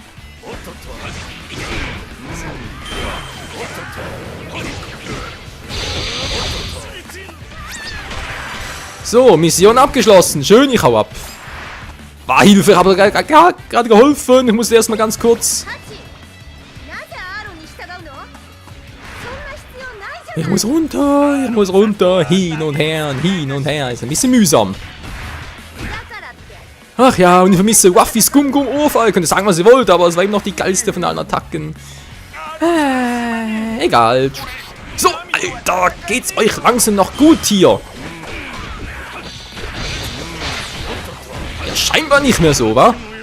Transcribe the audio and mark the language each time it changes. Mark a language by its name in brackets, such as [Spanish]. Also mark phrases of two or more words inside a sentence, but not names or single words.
[German] So, Mission abgeschlossen. Schön, ich hau ab. War Hilfe, ich habe gerade geholfen. Ich musste erstmal ganz kurz... [Japanese] なぜアーロンに従うのそんな必要ないじゃない [German] Ich muss runter. Hin und her. Ist ein bisschen mühsam. [Japanese] だからって [German] Ach ja, und ich vermisse Waffys Gum-Gum Ohrfall. Ihr könnt sagen, was ihr wollt, aber es war eben noch die geilste von allen Attacken. Egal. So, Alter, geht's euch langsam noch gut hier? Ja, scheinbar nicht mehr so, wa?